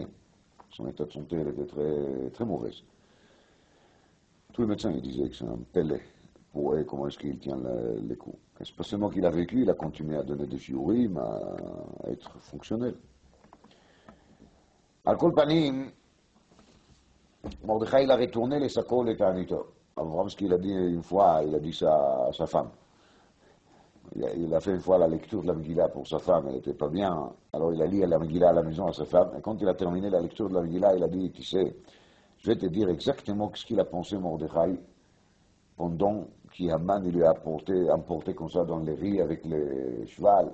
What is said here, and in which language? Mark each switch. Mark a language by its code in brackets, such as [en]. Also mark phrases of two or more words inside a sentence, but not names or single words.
[fr] Son état de santé elle était très, très mauvaise. Tous les médecins ils disaient que c'est un pélé pour eux, comment est-ce qu'il tient les coups. Et c'est pas seulement qu'il a vécu, il a continué à donner des shiurim, à être fonctionnel. [he] Al kol panim, [fr] Mordechai il a retourné les [he] sakol et ta'anito. [fr] Abraham, ce qu'il a dit une fois, il a dit ça à sa femme. Il a fait une fois la lecture de la Megillah pour sa femme, elle n'était pas bien. Alors il a lu la Megillah à la maison à sa femme. Et quand il a terminé la lecture de la Megillah, il a dit, tu sais, je vais te dire exactement ce qu'il a pensé Mordechai pendant qu'Haman lui a emporté comme ça dans les riz avec les chevals.